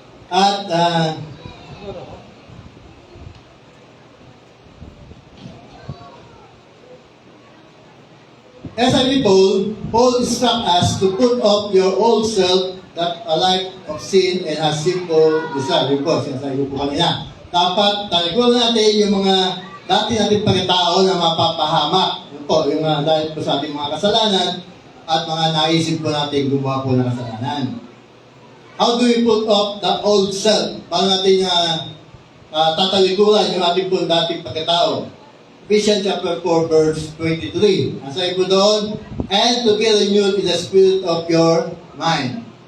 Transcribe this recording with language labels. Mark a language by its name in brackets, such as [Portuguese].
[English] At as I read Paul instructs us to put off your old self that a life of sin and has sinful desire. [Filipino] Yun po, sinasabi ko kanina. Dapat talikuran natin yung mga dati nating pagkatao na mapapahamak. Yun po, yung dahil po sa ating mga kasalanan at mga naisip po natin gumawa po ng kasalanan. [English] How do we put off the old self? [Filipino] Paano natin tatalikuran yung ating po dating pagkatao? [English] Ephesians chapter 4 verse 23. [Filipino] Ang sabi po doon, [English] and to be renewed in the spirit of your mind.